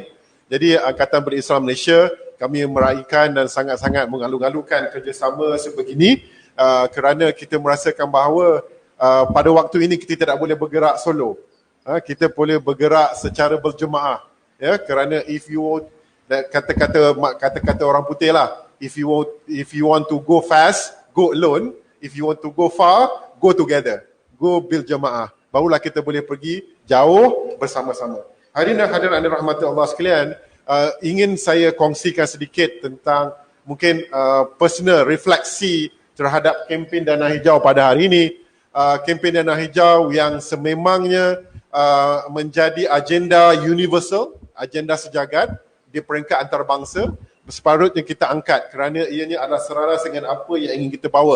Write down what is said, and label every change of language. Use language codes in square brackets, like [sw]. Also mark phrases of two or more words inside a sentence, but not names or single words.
[ms] Jadi Angkatan Belia Islam Malaysia, kami meraihkan dan sangat-sangat mengalu-alukan kerjasama sebegini kerana kita merasakan bahawa pada waktu ini kita tidak boleh bergerak solo. Kita boleh bergerak secara berjemaah. Ya, kerana [en] if you [ms] kata-kata orang putih lah, [en] if you want to go fast, go alone. If you want to go far, go together. Go build jemaah. [ms] Barulah kita boleh pergi jauh bersama-sama. Hadirin dan hadirat yang dirahmati Allah sekalian, ingin saya kongsikan sedikit tentang mungkin personal refleksi terhadap kempen Dana Hijau pada hari ini. Kempen Dana Hijau yang sememangnya menjadi agenda universal, agenda sejagat di peringkat antarabangsa, separuhnya kita angkat kerana ianya adalah selaras dengan apa yang ingin kita bawa.